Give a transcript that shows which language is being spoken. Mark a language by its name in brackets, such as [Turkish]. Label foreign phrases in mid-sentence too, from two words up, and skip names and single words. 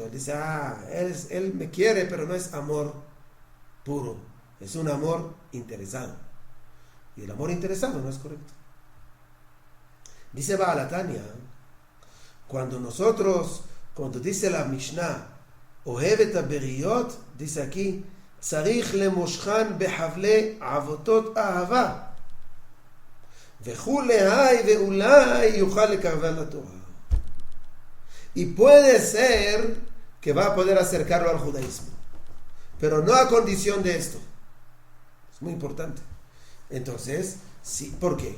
[Spanish] Él dice, él me quiere, pero no es amor puro, es un amor interesado. Y el amor interesado no es correcto. Dice Baal HaTanya, cuando dice la Mishnah, [Hebrew] אוהב את הבריות, [Spanish] dice aquí, [Hebrew] צריך למשכן בחבלי עבותות אהבה. [Spanish] Y puede ser que va a poder acercarlo al judaísmo, pero no a condición de esto. Es muy importante. Entonces, sí, ¿por qué?